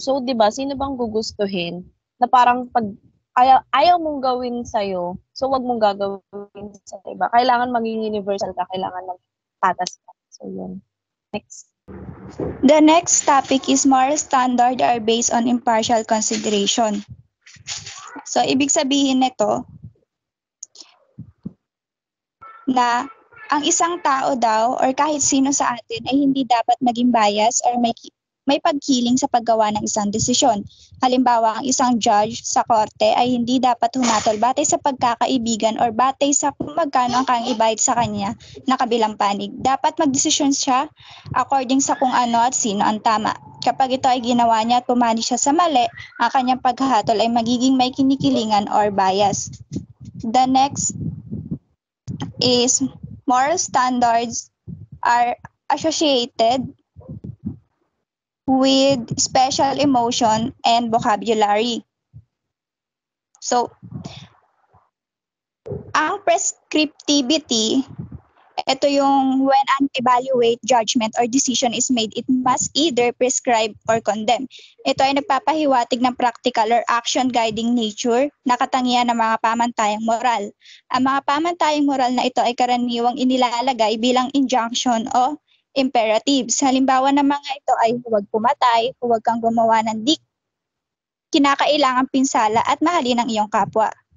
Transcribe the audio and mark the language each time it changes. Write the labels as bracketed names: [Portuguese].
[Filipino] So, di ba, sino bang gugustuhin na parang pag ayaw mong gawin sa'yo, so wag mong gagawin sa iba. Kailangan maging universal ka, kailangan maging patas ka. So, yun. Next. [English] The next topic is moral standard are based on impartial consideration. [Filipino] So, ibig sabihin nito na ang isang tao daw or kahit sino sa atin ay hindi dapat maging bias or may pagkiling sa paggawa ng isang desisyon. Halimbawa, ang isang judge sa korte ay hindi dapat humatol batay sa pagkakaibigan or batay sa kung magkano ang kang ibayad sa kanya na kabilang panig. Dapat magdesisyon siya according sa kung ano at sino ang tama. Kapag ito ay ginawa niya at pumani siya sa mali, ang kanyang paghahatol ay magiging may kinikilingan or bias. [English] The next is moral standards are associated with special emotion and vocabulary. [Filipino] So, ang prescriptivity, ito yung [English] when an evaluate, judgment, or decision is made, it must either prescribe or condemn. [Filipino] Ito ay nagpapahiwatig ng [English] practical or action guiding nature [Filipino] na katangian ng mga pamantayang moral. Ang mga pamantayang moral na ito ay karaniwang inilalagay bilang injunction o imperatives. Halimbawa ng mga ito ay huwag pumatay, huwag kang gumawa ng kinakailangang pinsala at mahalin ang iyong kapwa.